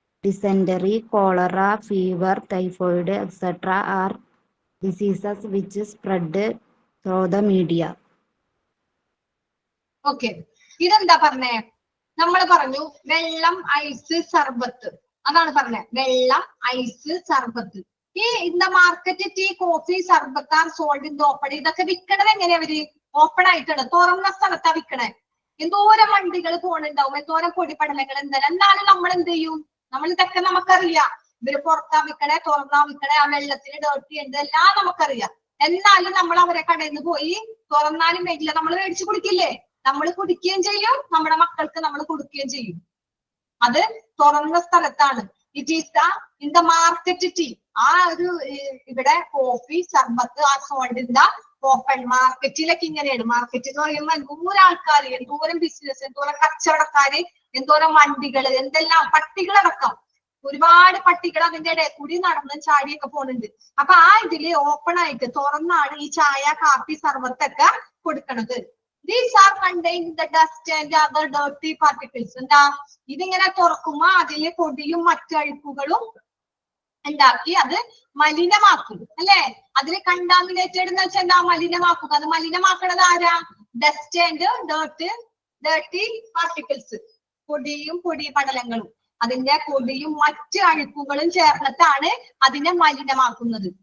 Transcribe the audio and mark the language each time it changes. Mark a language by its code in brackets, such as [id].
[en] Dysentery, cholera, fever, typhoid, etc. are diseases which spread through the media. [ml] Okay, ഇതെന്താ പറഞ്ഞേ, നമ്മൾ പറഞ്ഞു വെള്ളം, ഐസ്, സർബത്ത്, അതാണ് പറഞ്ഞത്. വെള്ളം, ഐസ്, സർബത്ത്. ഈ ഇന്ന market, [en] Tea, coffee, sharbat are sold in the open. [ml] ഇതൊക്കെ വിൽക്കണത് എങ്ങനെയാ, അവര് ഓപ്പൺ ആയിട്ടാണ്, തുറന്ന സ്ഥലത്താ വിൽക്കണേ. എന്തോരം വണ്ടികൾ പോണുണ്ടാവും, എന്തോരം പൊടിപടലങ്ങൾ, എന്നാലും നമ്മൾ എന്ത് ചെയ്യും, നമ്മൾ ഇതൊക്കെ നമുക്കറിയാം. ഇവര് പുറത്താ വിൽക്കണേ, തുറന്നാ വിൽക്കണേ, ആ വെള്ളത്തിന് ഡേർട്ടി ഉണ്ട്, എല്ലാം നമുക്കറിയാം. എന്നാലും നമ്മൾ അവരെ കടയിൽ നിന്ന് പോയി തുറന്നാലും വേണ്ടില്ല നമ്മൾ മേടിച്ചു കുടിക്കില്ലേ, നമ്മൾ കുടിക്കുകയും ചെയ്യും, നമ്മുടെ മക്കൾക്ക് നമ്മൾ കൊടുക്കുകയും ചെയ്യും. അത് തുറന്ന സ്ഥലത്താണ്. [en] It is the in the market tea. [ml] ആ ഒരു ഇവിടെ [en] Coffee, sharbat are sold in the open. [ml] മാർക്കറ്റിലൊക്കെ ഇങ്ങനെയാണ്. മാർക്കറ്റ് എന്ന് പറയുമ്പോൾ എന്തോരം ആൾക്കാർ, എന്തോരം ബിസിനസ്, എന്തോരം കച്ചവടക്കാര്, എന്തോരം വണ്ടികള്, എന്തെല്ലാം പട്ടികളടക്കം, ഒരുപാട് പട്ടികൾ അതിന്റെ ഇടയിൽ കൂടി നടന്ന് ചാടിയൊക്കെ പോകുന്നുണ്ട്. അപ്പൊ ആ ഇതില് ഓപ്പൺ ആയിട്ട് തുറന്നാണ് ഈ ചായ, കാപ്പി, സർബത്തൊക്കെ കൊടുക്കണത്. [en] These are contained the dust and other dirty particles. [ml] എന്താ, ഇതിങ്ങനെ തുറക്കുമ്പോ അതില് പൊടിയും മറ്റു അഴുക്കുകളും ഉണ്ടാക്കി അത് മലിനമാക്കും, അല്ലെ. അതില് കണ്ടാമിനേറ്റഡ് എന്ന് വെച്ചാൽ എന്താ, മലിനമാക്കുക. അത് മലിനമാക്കണത് ആരാ, [en] dust and dirty particles, [ml] പൊടിയും പൊടി പടലങ്ങളും, അതിന്റെ പൊടിയും മറ്റു അഴുക്കുകളും ചേർന്നിട്ടാണ് അതിനെ മലിനമാക്കുന്നത്.